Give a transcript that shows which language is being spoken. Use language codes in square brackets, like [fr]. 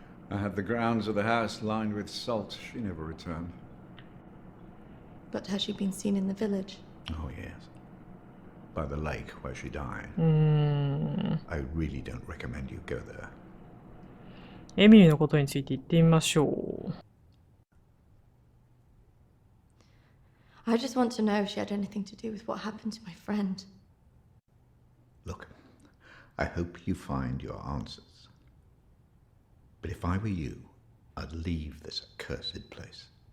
[en] I had the grounds of the house lined with salt. She never returned. But has she been seen in the village? Oh, yes. By the lake where she died. I really don't recommend you go there. [ja] エミリーのことについて言ってみましょう。 [en] I just want to know if she had anything to do with what happened to my friend. Look, I hope you find your answers. But if I were you, I'd leave this accursed place.